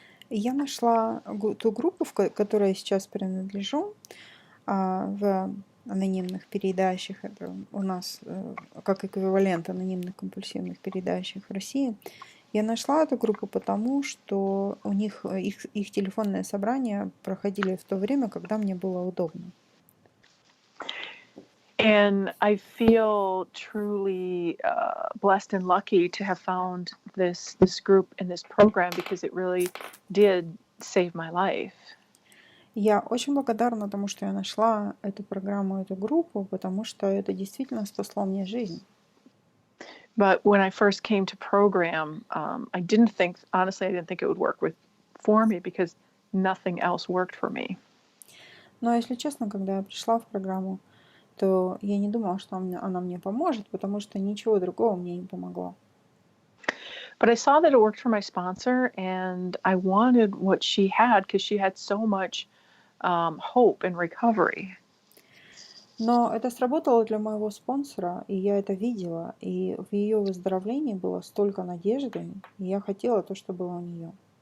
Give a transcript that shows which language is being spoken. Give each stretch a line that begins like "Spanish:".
Russian: Я нашла ту группу, в которой я сейчас принадлежу, в анонимных переедающих. Это у нас как эквивалент анонимных компульсивных переедающих в России. Я нашла эту группу потому, что у них их телефонные собрания проходили в то время, когда мне было удобно.
English: And I feel truly blessed and lucky to have found this group and this program because it really did save my life.
Russian: Я очень благодарна тому, что я нашла эту программу, эту группу, потому что это действительно спасло мне жизнь.
English: But when I first came to program, I didn't think it would work for me because nothing else worked for me.
Russian: Но если честно, когда я пришла в программу, то я не думала, что она мне поможет, потому что ничего другого мне не помогло.
English: But I saw that it worked for my sponsor, and I wanted what she had because she had so much hope in recovery.
Russian: Но это сработало для моего спонсора, и я это видела, и в ее выздоровлении было столько надежды, и я хотела то, что было у нее.